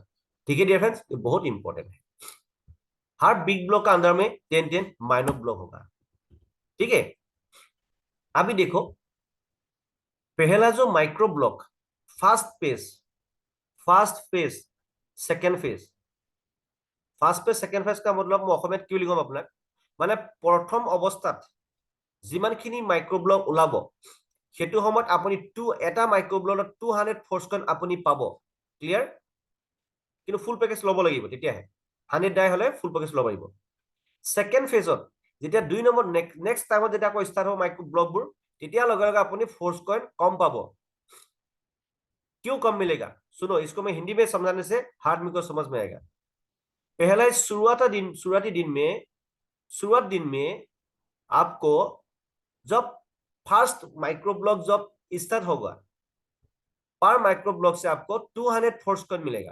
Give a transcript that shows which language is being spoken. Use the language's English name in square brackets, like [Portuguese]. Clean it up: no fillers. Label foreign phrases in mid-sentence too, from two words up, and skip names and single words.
[Hindi] ठीक है [English] dear friends, [Hindi] ये बहुत इंपॉर्टेंट है। हर [English] big block [Hindi] का अंदर में 10 [English] minor block [Hindi] होगा। ठीक है? अभी देखो, पहला जो [English] micro block, first phase, first phase, second phase. first phase second phase [Hindi] का मतलब [Assamese] মই অসমীয়াত কি বুলি ক'ম আপোনাক, মানে প্ৰথম অৱস্থাত যিমানখিনি মাইক্ৰ'ব্লক ওলাব সেইটো সময়ত আপুনি এটা মাইক্ৰ'ব্লকত 200 ফ'ৰ্চ কইন আপুনি পাব। ক্লিয়াৰ? কিন্তু [English] full package [Assamese] ল'ব লাগিব, তেতিয়াহে 100 ডাই হলে [English] full package [Assamese] ল'ব লাগিব। [English] second phaseত [Assamese] যেতিয়া 2 নম্বৰ [English] next timeত [Assamese] যেতিয়া আকৌ ষ্টাৰ্ট হ'ব মাইক্ৰ'ব্লকবোৰ, তেতিয়া লগে লগে আপুনি ফ'ৰ্চ কইন কম পাব। [Hindi] क्यों कम मिलेगा? सुनो, इसको मैं हिंदी में समझाने से हार्ड में को समझ में आएगा। पहला शुरुआत दिन में आपको जब [English] first micro block [Hindi] जब स्टार्ट होगा, पर [English] micro block [Hindi] से आपको 200 फोर्स कॉइन मिलेगा।